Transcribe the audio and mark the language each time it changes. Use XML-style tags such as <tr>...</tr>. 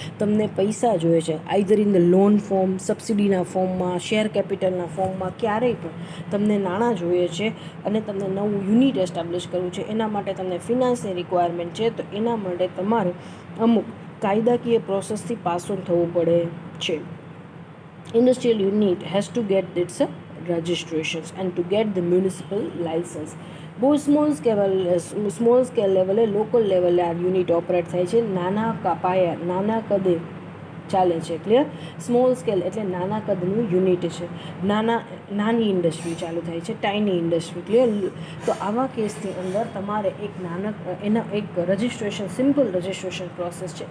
<gu>તમને પૈસા જોઈએ છે,</gu> <en>either in the loan form,</en> <gu>સબસિડીના ફોર્મમાં, શેર કેપિટલના ફોર્મમાં, ક્યારેય પણ તમને નાણાં જોઈએ છે અને તમને નવું યુનિટ એસ્ટાબ્લિશ કરવું છે, એના માટે તમને ફિનાન્સની રિક્વાયરમેન્ટ છે. તો એના માટે તમારે અમુક કાયદાકીય પ્રોસેસથી પાસ ઓન થવું પડે છે.</gu> <en>Industrial unit has to get its registrations and to get the municipal license.</en> <gu>બહુ સ્મોલ સ્કેલ લેવલે, લોકલ લેવલે આ યુનિટ ઓપરેટ થાય છે. નાના પાયા, નાના કદે ચાલે છે. ક્લિયર? સ્મોલ સ્કેલ એટલે નાના કદનું યુનિટ છે, નાની ઇન્ડસ્ટ્રી ચાલુ થાય છે, ટાઇની ઇન્ડસ્ટ્રી. ક્લિયર? તો આવા કેસની અંદર તમારે એક રજિસ્ટ્રેશન, સિમ્પલ રજિસ્ટ્રેશન પ્રોસેસ છે.</gu>